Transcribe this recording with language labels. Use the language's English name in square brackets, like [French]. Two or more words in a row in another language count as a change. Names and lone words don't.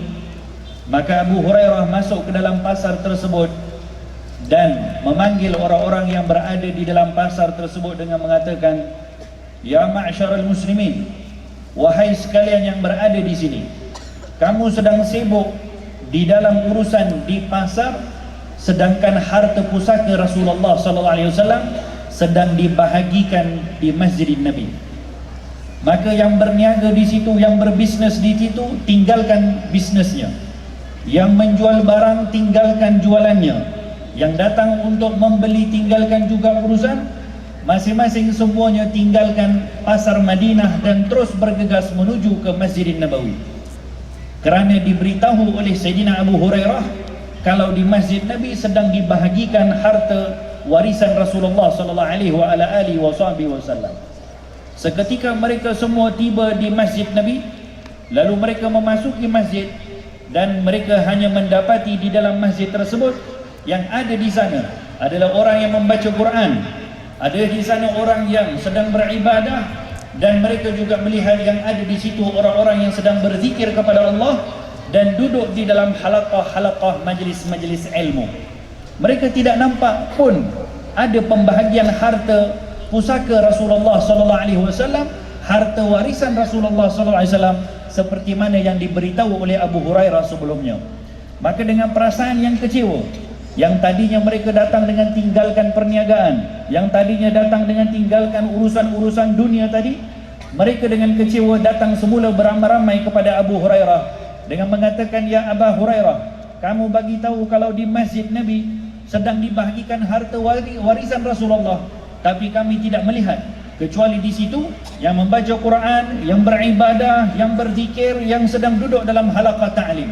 [Malay] Maka Abu Hurairah masuk ke dalam pasar tersebut dan memanggil orang-orang yang berada di dalam pasar tersebut dengan mengatakan, [Arabic] "يا معشر المسلمين, [Malay] wahai sekalian yang berada di sini, kamu sedang sibuk di dalam urusan di pasar, sedangkan harta pusaka Rasulullah [Arabic] صلى الله عليه وسلم [Malay] sedang dibahagikan di Masjid Nabi. Maka yang berniaga di situ, yang berbisnes di situ, tinggalkan bisnesnya. Yang menjual barang, tinggalkan jualannya. Yang datang untuk membeli, tinggalkan juga urusan. Masing-masing semuanya tinggalkan pasar Madinah dan terus bergegas menuju ke Masjid Nabawi. Kerana diberitahu oleh Sayyidina Abu Hurairah kalau di Masjid Nabi sedang dibahagikan harta warisan Rasulullah [Arabic] صلى الله عليه وعلى آله وسلم." [Malay] Seketika mereka semua tiba di Masjid Nabi, lalu mereka memasuki masjid dan mereka hanya mendapati di dalam masjid tersebut yang ada di sana adalah orang yang membaca Quran, ada di sana orang yang sedang beribadah, dan mereka juga melihat yang ada di situ orang-orang yang sedang berzikir kepada Allah dan duduk di dalam halaqah-halaqah majlis-majlis ilmu. Mereka tidak nampak pun ada pembahagian harta pusaka Rasulullah [Arabic] صلى الله عليه وسلم, [Malay] harta warisan Rasulullah [Arabic] صلى الله عليه وسلم [Malay] seperti mana yang diberitahu oleh Abu Hurairah sebelumnya. Maka dengan perasaan yang kecewa, yang tadinya mereka datang dengan tinggalkan perniagaan, yang tadinya datang dengan tinggalkan urusan-urusan dunia tadi, mereka dengan kecewa datang semula beramai-ramai kepada Abu Hurairah dengan mengatakan, "Ya Abu Hurairah, kamu bagi tahu kalau di Masjid Nabi sedang dibahagikan harta warisan Rasulullah, tapi kami tidak melihat kecuali di situ yang membaca Quran, yang beribadah, yang berzikir, yang sedang duduk dalam halaqah ta'lim.